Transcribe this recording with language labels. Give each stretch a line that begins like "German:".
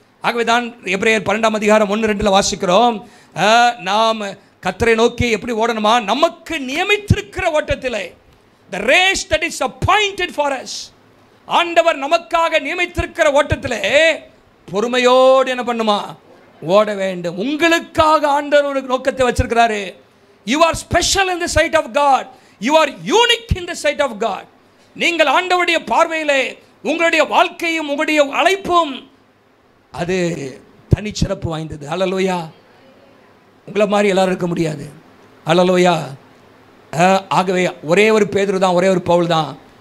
Tamil: ஆகவே தான் எபிரேயர் 12ஆம் அதிகாரம் 1-2 வாசிக்கிறோம், நாம் கர்த்தரை நோக்கி எப்படி ஓடணுமா? நமக்கு நியமித்திருக்கிற ஓட்டத்தில்,
English: the race that is appointed for us,
Tamil: ஆண்டவர் நமக்காக நியமித்திருக்கிற ஓட்டத்தில் பொறுமையோடு என்ன பண்ணுமா? ஓட வேண்டும். உங்களுக்காக ஆண்டவர் ஒரு நோக்கத்தை வச்சிருக்கிறாரு.
English: You are special in the sight of God. You are unique in the sight of God.
Tamil: நீங்கள் ஆண்டவருடைய பார்வையிலே உங்களுடைய வாழ்க்கையும் உங்களுடைய அழைப்பும் அது தனிச்சிறப்பு வாய்ந்தது. ஹல்லேலூயா. உங்களை மாதிரி எல்லாரும் இருக்க முடியாது. ஹல்லேலூயா. ஆகவே ஒரே ஒரு பேதுரு தான், ஒரே ஒரு பவுல் தான்.